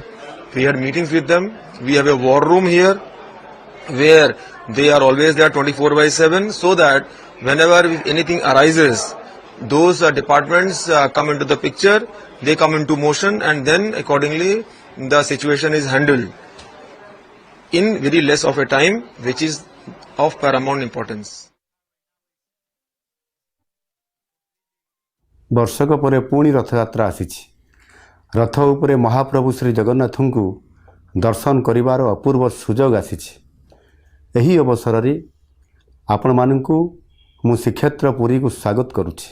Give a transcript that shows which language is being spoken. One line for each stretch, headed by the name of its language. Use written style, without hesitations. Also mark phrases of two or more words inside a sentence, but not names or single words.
English: We had meetings with them. We have a war room here where they are always there 24/7, so that whenever anything arises, those departments come into the picture, they come into motion, and then accordingly the situation is handled in very less of a time, which is of paramount importance.
Odia: ବର୍ଷକ ପରେ ପୁଣି ରଥଯାତ୍ରା ଆସିଛି। ରଥ ଉପରେ ମହାପ୍ରଭୁ ଶ୍ରୀ ଜଗନ୍ନାଥଙ୍କୁ ଦର୍ଶନ କରିବାର ଅପୂର୍ବ ସୁଯୋଗ ଆସିଛି। ଏହି ଅବସରରେ ଆପଣମାନଙ୍କୁ ମୁଁ ଶ୍ରୀକ୍ଷେତ୍ର ପୁରୀକୁ ସ୍ୱାଗତ କରୁଛି।